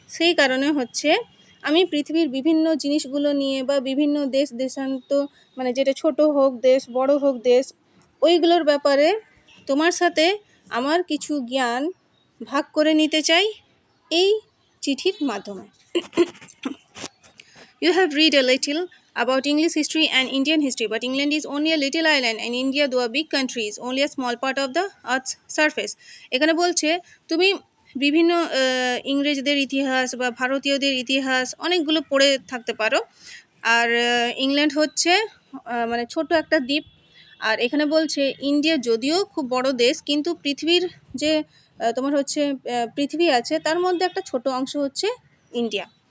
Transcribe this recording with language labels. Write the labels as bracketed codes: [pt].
[bn] সেই কারণে হচ্ছে আমি পৃথিবীর বিভিন্ন জিনিসগুলো নিয়ে বা বিভিন্ন দেশান্ত, মানে যেটা ছোট হোক দেশ বড় হোক দেশ, ওইগুলোর ব্যাপারে তোমার সাথে আমার কিছু জ্ঞান ভাগ করে নিতে চাই এই চিঠির মাধ্যমে। [en] You have read a little about English history and Indian history, but England is only a little island and India, though a big country, is only a small part of the earth's surface. [bn] এখানে বলছে তুমি বিভিন্ন ইংরেজদের ইতিহাস বা ভারতীয়দের ইতিহাস অনেকগুলো পড়ে থাকতে পারো। আর ইংল্যান্ড হচ্ছে মানে ছোট একটা দ্বীপ। আর এখানে বলছে ইন্ডিয়া যদিও খুব বড় দেশ কিন্তু পৃথিবীর যে তোমার হচ্ছে পৃথিবী আছে তার মধ্যে একটা ছোট অংশ হচ্ছে ইন্ডিয়া।